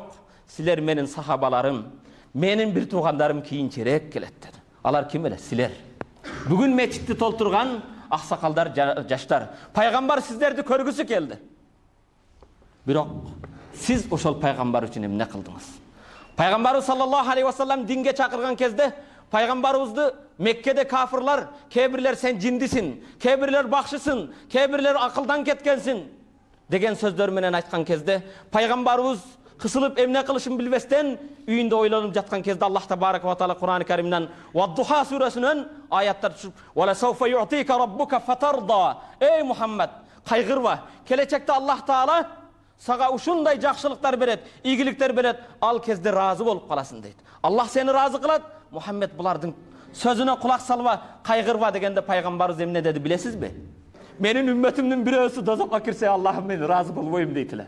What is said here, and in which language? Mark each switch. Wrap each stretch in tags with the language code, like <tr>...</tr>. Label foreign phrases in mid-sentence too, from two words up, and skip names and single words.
<ky>Силер менин сахабаларым, менин бир туугандарым кийинчерээк келет деди. Алар ким эле? Силер. Бүгүн мечитти толтурган аксакалдар, жаштар. Пайгамбар сиздерди көргүсү келди. Бирок сиз ошол пайгамбар үчүн эмне кылдыңыз? Пайгамбарыбыз</ky> <ar>صلى الله عليه وسلم</ar> <ky>динге чакырган кезде пайгамбарыбызды Меккеде кафырлар, кээ-бирлер сен жиндисин, кээ-бирлер бакшысың, кээ-бирлер акылдан кеткенсиң деген сөздөр менен айткан кезде пайгамбарыбыз кысылып эмне кылышын билбестен үйүндө ойлонуп жаткан кезде</ky> <ar>الله تبارك وتعالى</ar> <ky>Кур'ан-ы Каримден Вад-Духа сүрөсүнөн аяттар түшүп,</ky> <ar>"ولسوف يعطيك ربك فترضى."</ar> <tr>Ey Muhammed,</tr> <ky>кайгырба. Келечекте Аллах таала сага ушундай жакшылыктар берет, ийгиликтер берет, ал кезде разы болуп каласың дейт. Аллах сени разы кылат. Мухаммед булардын сөзүнө кулак салба, кайгырба дегенде пайгамбарыбыз эмне деди билесизби? Менин үммөтүмдүн бирөөсү дозокко кирсе, Аллахым мен разы болбойм дейт эле.</ky>